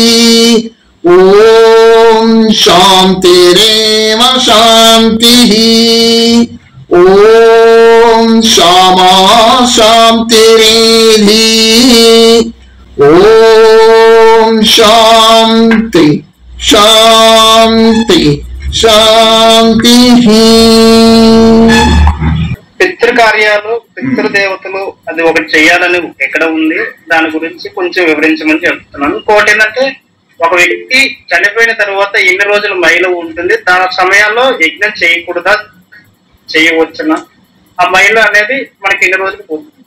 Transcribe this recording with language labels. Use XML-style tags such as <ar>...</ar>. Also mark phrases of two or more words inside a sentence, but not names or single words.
<sa>ॐ शान्तिरेव शान्तिः। ॐ क्षमा शान्तिरेधि। ॐ शान्ति शान्ति शान्तिः।</sa> <te>పితృకార్యాలు పితృదేవతలు అది ఒకటి చేయాలని ఎక్కడ ఉంది, దాని గురించి కొంచెం వివరించమని చెప్తున్నాను. ఇంకోటి ఏంటంటే, ఒక వ్యక్తి చనిపోయిన తర్వాత ఎన్ని రోజులు మైలు ఉంటుంది, దాని సమయాల్లో యజ్ఞం చేయకూడదా చేయవచ్చునా, ఆ మైలు అనేది మనకి ఎన్ని రోజులు పోతుంది?</te>